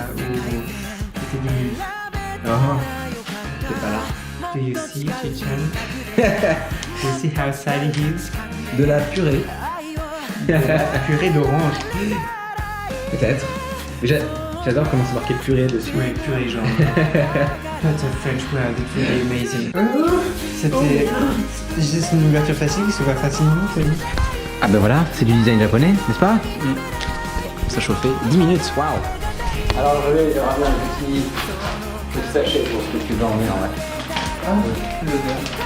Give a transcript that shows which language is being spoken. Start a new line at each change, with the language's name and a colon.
French: C'était du nuit. T'es pas là.
English: Do you see, Chichan? Do you see how sad he is?
French: De la purée. De la purée d'orange. Peut-être. J'adore comment c'est marqué purée dessus. Ouais, purée genre.
English: That's a French word, it's really amazing.
French: C'était juste une ouverture facile qui s'ouvre facilement, t'as dit? Ah ben voilà, c'est du design japonais, n'est-ce pas? Ça chauffait 10 minutes, waouh! Alors je vais ramener un petit sachet pour ce que tu veux emmener en vrai. Ah, l'odeur.